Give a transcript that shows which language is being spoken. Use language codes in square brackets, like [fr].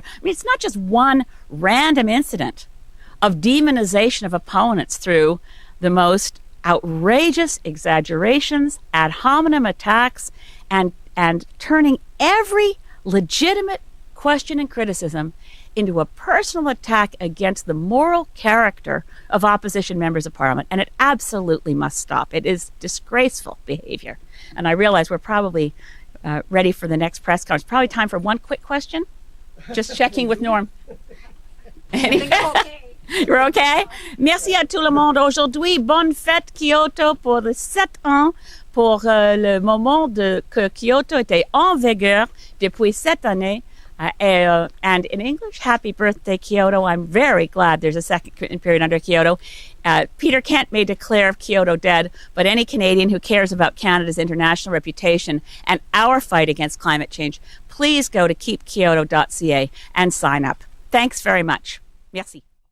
[en] I mean, it's not just one random incident of demonization of opponents through the most outrageous exaggerations, ad hominem attacks, and turning every legitimate question and criticism into a personal attack against the moral character of opposition members of parliament. And it absolutely must stop. It is disgraceful behavior. And I realize we're probably ready for the next press conference. Probably time for one quick question. Just checking with Norm. You're okay? [fr] Merci à tout le monde. Aujourd'hui, bonne fête Kyoto pour les 7 ans, pour le moment que Kyoto était en vigueur depuis 7 années. [en] And in English, happy birthday, Kyoto. I'm very glad there's a second period under Kyoto. Peter Kent may declare Kyoto dead, but any Canadian who cares about Canada's international reputation and our fight against climate change, please go to keepkyoto.ca and sign up. Thanks very much. Merci.